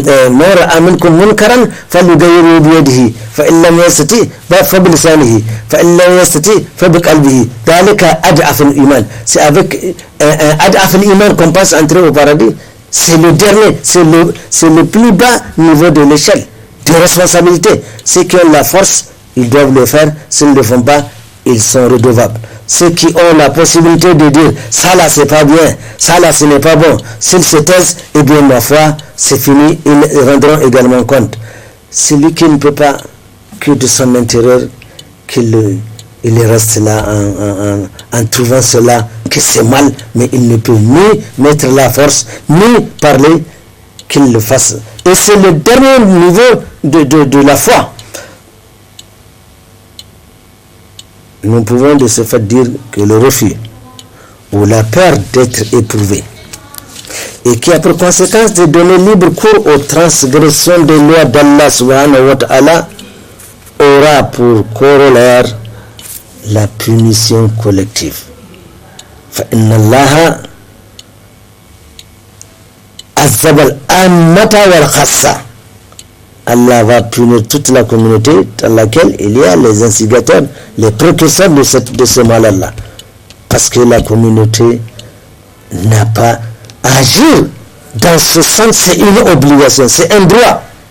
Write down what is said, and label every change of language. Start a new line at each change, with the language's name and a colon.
Arabic: من رأى منكم منكرا فليغيره بيده فإن لم يستطع فبلسانه فإن لم يستطع فبقلبه ذلك أضعف الإيمان.
French: C'est avec
Arabic: أضعف الإيمان
French: qu'on passe entrer au paradis. C'est le dernier, c'est le plus bas niveau de l'échelle de responsabilité. C'est qui ont la force ils doivent le faire. S'ils ne le font pas, ils sont redevables. Ceux qui ont la possibilité de dire ça là c'est pas bien, ça là ce n'est pas bon, s'ils se taisent, eh bien ma foi, c'est fini, ils rendront également compte. Celui qui ne peut pas, que de son intérieur, il reste là en trouvant cela que c'est mal, mais il ne peut ni mettre la force, ni parler, qu'il le fasse. Et c'est le dernier niveau de la foi. Nous pouvons de ce fait dire que le refus ou la peur d'être éprouvé et qui a pour conséquence de donner libre cours aux transgressions des lois d'Allah subhanahu wa ta'ala aura pour corollaire la punition collective.
Arabic: فإن الله عذب العامة والخاصة.
French: Allah va punir toute la communauté dans laquelle il y a les instigateurs, les précurseurs de ce mal-là. Parce que la communauté n'a pas à agir dans ce sens, c'est une obligation, c'est un droit.